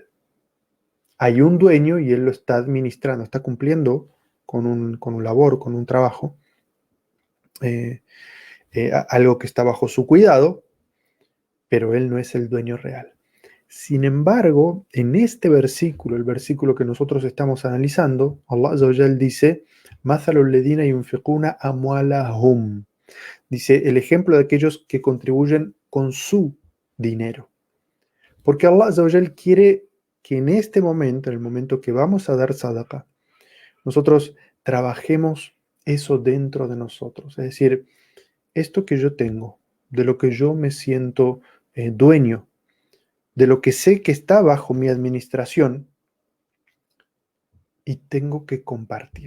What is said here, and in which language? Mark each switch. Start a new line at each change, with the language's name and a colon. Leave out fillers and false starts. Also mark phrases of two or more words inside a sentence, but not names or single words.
Spanish: Hay un dueño y él lo está administrando, está cumpliendo con un labor, con un trabajo, algo que está bajo su cuidado, pero él no es el dueño real. Sin embargo, en este versículo, el versículo que nosotros estamos analizando,
Arabic: الله عز وجل dice, "مثل الذين ينفقون أموالهم".
Spanish: Dice, el ejemplo de aquellos que contribuyen con su dinero. Porque
Arabic: الله عز وجل
Spanish: quiere que en este momento, en el momento que vamos a dar sadaqa, nosotros trabajemos eso dentro de nosotros. Es decir, esto que yo tengo, de lo que yo me siento dueño, de lo que sé que está bajo mi administración y tengo que compartir.